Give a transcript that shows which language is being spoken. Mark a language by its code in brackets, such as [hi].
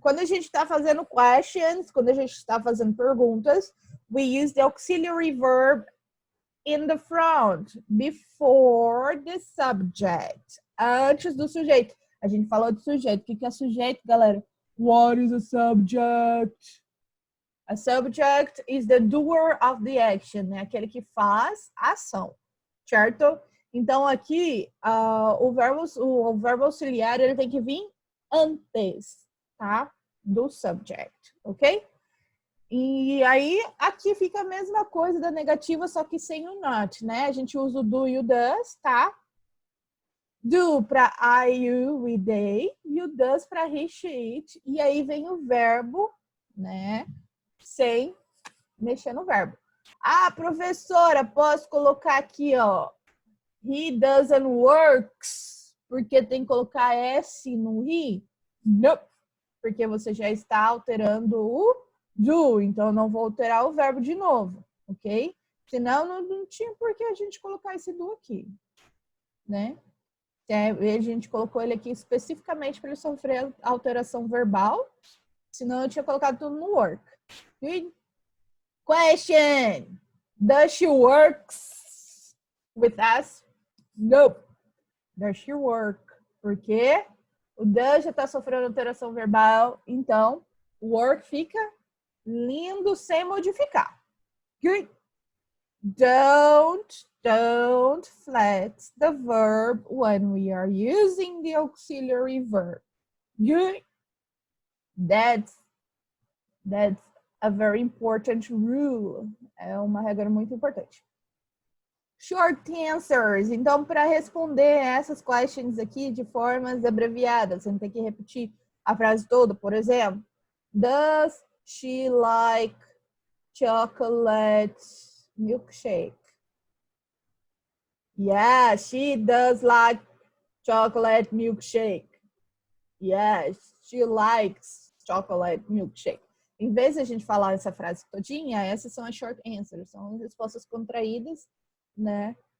[pt] Quando a gente está fazendo questions, quando a gente está fazendo perguntas, [en] we use the auxiliary verb in the front, before the subject. [pt] Antes do sujeito. A gente falou de sujeito. O que é sujeito, galera? [en] What is a subject? A subject is the doer of the action, né? [pt] Aquele que faz a ação, certo? Então, aqui, o verbo auxiliar, ele tem que vir antes, tá? Do subject, ok? E aí, aqui fica a mesma coisa da negativa, só que sem o not, né? A gente usa o do e o does, tá? Do para I, you, we, they. E o does para he, she, it. E aí vem o verbo, né? Sem mexer no verbo. Ah, professora, posso colocar aqui, ó. [en] He doesn't works, [pt] porque tem que colocar S no he? Nope, porque você já está alterando o do, então eu não vou alterar o verbo de novo, ok? Senão não tinha por que a gente colocar esse do aqui, né? A gente colocou ele aqui especificamente para ele sofrer alteração verbal, senão eu tinha colocado tudo no work. [en] Good? Question. Does she works with us? Nope. Does she work? [pt] Porque o does já está sofrendo alteração verbal, então o work fica lindo sem modificar. [en] Good. Don't flex the verb when we are using the auxiliary verb. Good. That's a very important rule. [pt] É uma regra muito importante. Short answers. Então, para responder essas questions aqui de formas abreviadas, você não tem que repetir a frase toda. Por exemplo, [en] does she like chocolate milkshake? Yeah, she does like chocolate milkshake. Yes, she likes chocolate milkshake. [pt] Em vez de a gente falar essa frase todinha, essas são as short answers, são respostas contraídas, né?